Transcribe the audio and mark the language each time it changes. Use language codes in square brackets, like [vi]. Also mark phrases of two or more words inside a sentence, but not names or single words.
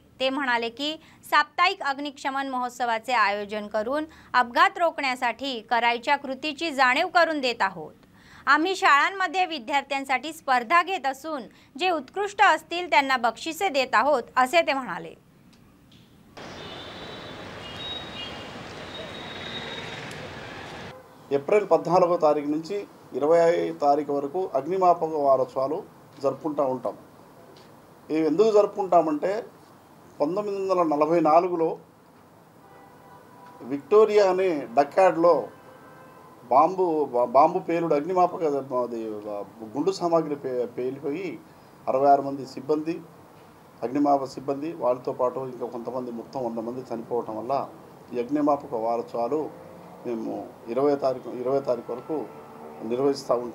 [mr] ते म्हणाले की साप्ताहिक अग्निशमन महोत्सवाचे आयोजन करून अपघात रोखण्यासाठी करायच्या कृतीची जाणीव करून देत आहोत. आम्ही शाळांमध्ये विद्यार्थ्यांसाठी स्पर्धा घेत असून जे उत्कृष्ट असतील त्यांना बक्षिसे देत आहोत असे ते म्हणाले. [te] ఏప్రిల్ 14వ తారీఖు నుంచి 20వ తారీఖు వరకు అగ్నిమాపక వారోత్సవాలు జరుపుకుంటూ ఉంటాం. ఇవి ఎందుకు జరుపుకుంటామంటే 1944లో విక్టోరియా అనే డక్యాడ్లో బాంబు పేలుడు అగ్నిమాపక గుండు సామాగ్రి పేలిపోయి 66 మంది సిబ్బంది, అగ్నిమాపక సిబ్బంది వాళ్ళతో పాటు ఇంకా కొంతమంది మొత్తం 100 మంది చనిపోవటం వల్ల ఈ అగ్నిమాపక వారోత్సవాలు మేము 20వ తారీఖు వరకు నిర్వహిస్తూ ఉంటాం.